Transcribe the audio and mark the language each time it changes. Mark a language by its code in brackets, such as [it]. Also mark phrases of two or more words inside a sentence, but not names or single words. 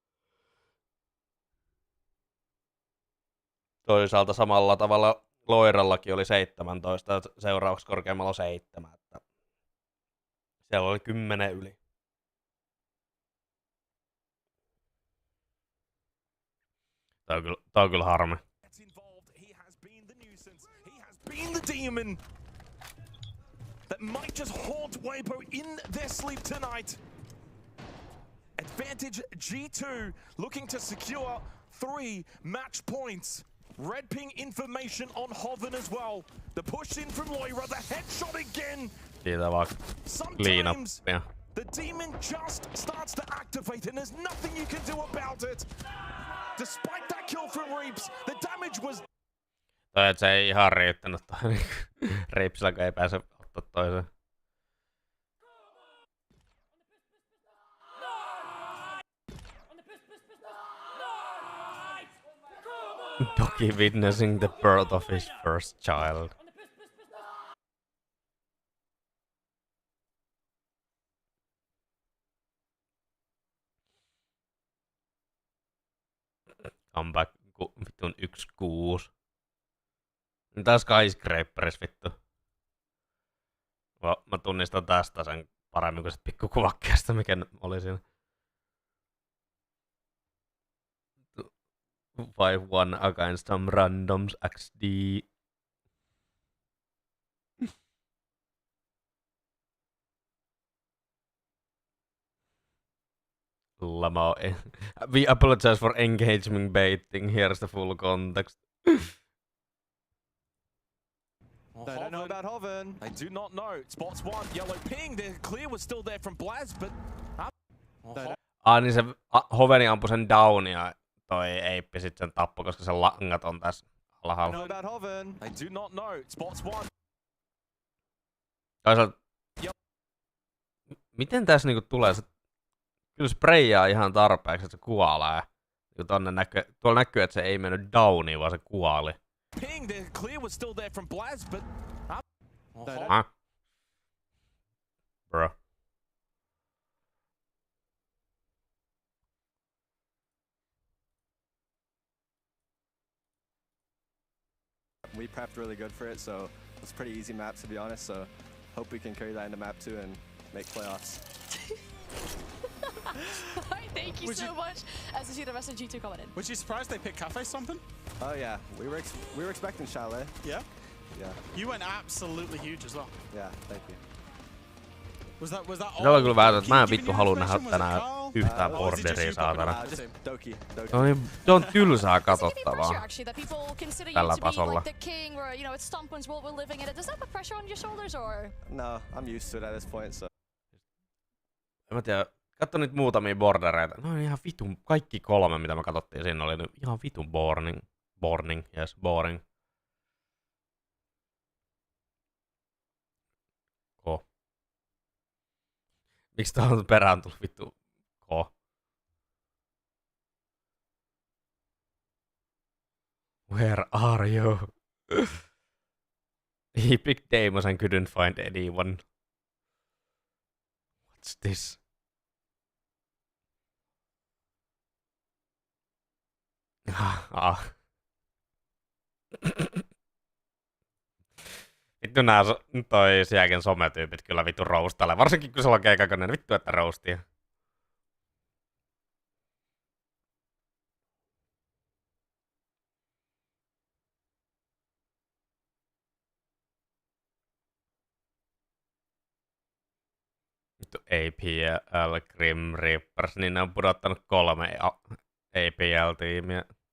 [fi] Toisaalta samalla tavalla Loirallakin oli 17, seuraavaksi korkeammalla on 7. Että siellä oli 10 yli. Tää on kyllä harmi. [en] Been the demon that might just haunt Weibo in their sleep tonight. Advantage G2 looking to secure 3 match points. Red ping information on Hoven as well. The push in from Loira, the headshot again. [fi] Siitä vaan clean-upia. [en] The demon just starts to activate and there's nothing you can do about it. Despite that kill from Reaps, the damage was... [fi] Toi, että se ei ihan riittänyt toi Reapsillä, kun ei pääse ottaa toiseen. [en] Doggy witnessing the birth of his first child. [fi] Comeback vitun 1-6. Tää Skyscraperis vittu. Mä tunnistan tästä sen paremmin kuin se pikkukuvakkeesta, mikä oli siinä. [en] 5-1 against some randoms XD. Lamo. We apologize for engagement baiting. Here's the full context. I don't know about Hoven. I do not know. Spots one. Yellow ping. The clear was still there from Blaz, but... [fi] Niin se Hoveni ampui sen downia. Toi Eippi sit sen tappoi, koska se langat on tässä alhaalla. [en] I don't know about Hoven. I do not know. Spots one. [fi] Toisaalta... Miten tässä niinku tulee se... Kyllä sprayjaa ihan tarpeeksi, että se kuolee. Tuolla näkyy, että se ei mennyt downiin, vaan se kuoli. [en] Ping. The clear was still there from Blaz, but... Bro. We prepped really good for it, so it's a pretty easy map to be honest, so hope we can carry that into map 2 and make playoffs. Thank you so much. As you see the rest of G2 coming in. Was you surprised they picked Cafe something? Oh yeah, we were expecting Chalet. Yeah? Yeah. You went absolutely huge as well. Yeah, thank you. Was that [fi] Se oli kyllä vähän, että mä en vittu halua nähdä tänään yhtään borderia saatana. Se on tylsää katsottavaa tällä tasolla. No, [en] I'm used to it at this point, so. [fi] En mä tiedä, katso nyt muutamia bordereita. No ihan vitun, kaikki 3 mitä me katsottiin siinä oli ihan vitun boring. Miksi tää on perään tullut vittu K? [en] Where are you? He picked Deimos and couldn't find anyone. What's this? [fi] Vittu nää toi sielläkin sometyypit kyllä vittu roustailee. Varsinkin kun se on keikakonen, vittu että roustia. Vittu APL Grim Reapers, niin ne on pudottanut 3 APL-tiimiä.